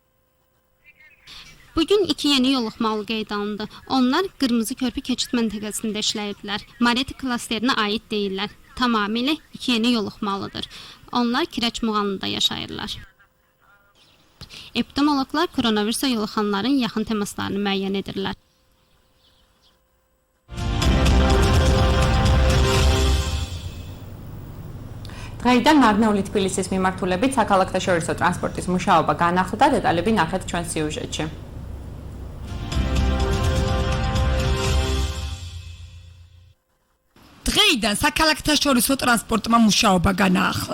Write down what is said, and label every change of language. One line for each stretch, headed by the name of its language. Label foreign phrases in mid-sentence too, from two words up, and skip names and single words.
Azerbaijani: Bugün 2 yeni yoluxmalı qeyd alındı. Onlar qırmızı körpü keçid məntəqəsində işləyirdilər. Mareti klasterinə aid deyillər. Tamamilə 2 yeni yoluxmalıdır. Onlar Kiraçmuğanlıda yaşayırlar. Epidemiologlar koronavirusa yoluxanların yaxın təmaslarını müəyyən edirlər.
Georgian: დღეიდან მარნეული თბილისის მიმართულებით საქალაქთაშორისო ტრანსპორტის მუშაობა განახლდა, დეტალები ნახეთ ჩვენ სიუჟეტში. დღეიდან საქალაქთაშორისო ტრანსპორტმა მუშაობა განაახლა.